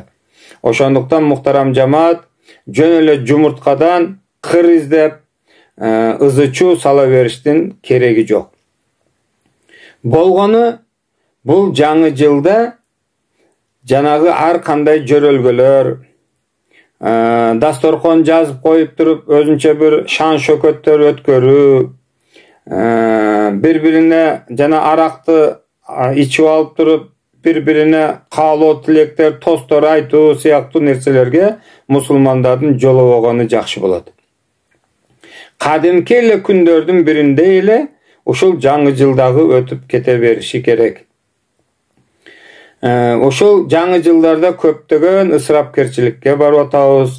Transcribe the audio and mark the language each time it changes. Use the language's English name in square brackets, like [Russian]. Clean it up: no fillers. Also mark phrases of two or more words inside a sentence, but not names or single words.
[Kyrgyz] Ошондуктан муктарам жамаат, жөн эле жумурткадан кыр издеп, ызычуу сала бериштин кереги жок. Болгону бул жаңы жылда жанагы ар кандай жөрөлгөлөр, дасторкон жазып коюп туруп, өзүнчө бир шан шөкөттөр өткөрүү, bir-birine жана аракты ичип алып туруп, bir-birine каалоо тилектер, тостор айтуу сыяктуу нерселерге мусулмандардын жолобогону жакшы болот. Кадимки эле күндөрдүн биринде эле ушул жаңы жылдагы өтүп кете бериши керек. Ошол жаңы жылдарда көптөгөн ысырапкерчиликке барып атабыз.